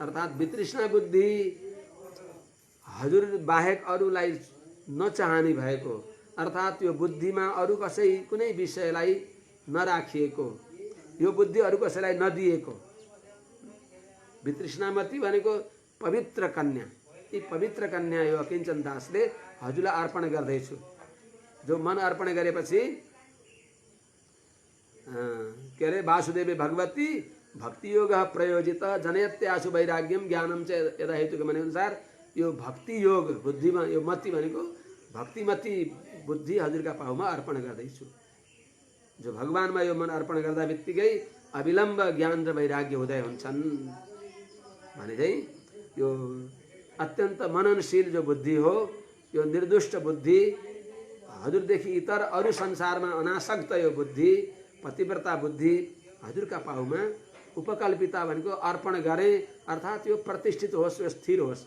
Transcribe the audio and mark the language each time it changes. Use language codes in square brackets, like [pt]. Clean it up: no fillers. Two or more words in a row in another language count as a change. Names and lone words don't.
[ne] अर्थात् वितृष्णा बुद्धि हजुर बाहेक अरूलाई नचाहने भएको, अर्थात् यो बुद्धिमा अरू कसै कुनै विषयलाई नराखिएको, यो बुद्धि अरू कसैलाई नदिएको। वितृष्णामती भनेको पवित्र कन्या। यी पवित्र कन्या यो अकिञ्चन दासले हजुरलाई अर्पण गर्दैछु। जो मन अर्पण गरेपछि के अरे [sa] वासुदेवी भगवती भक्ति योग प्रयोजित जनयत्यासु वैराग्यम ज्ञानम च यदा हेतुको [ne] भने अनुसार यो भक्ति योग बुद्धिमा यो मति भनेको भक्तिमती बुद्धि हजुरका पाउमा अर्पण गर्दैछु। जो भगवानमा यो मन अर्पण गर्दा बित्तिकै अविलम्ब ज्ञान र वैराग्य हुँदै हुन्छन् भने चाहिँ यो अत्यन्त मननशील जो बुद्धि हो, यो निर्दुष्ट बुद्धि, हजुरदेखि इतर अरू संसारमा अनासक्त यो बुद्धि, पतिव्रता बुद्धि हजुरका पाउमा उपकल्पिता भनेको अर्पण गरे, अर्थात् यो प्रतिष्ठित होस्, यो स्थिर होस्।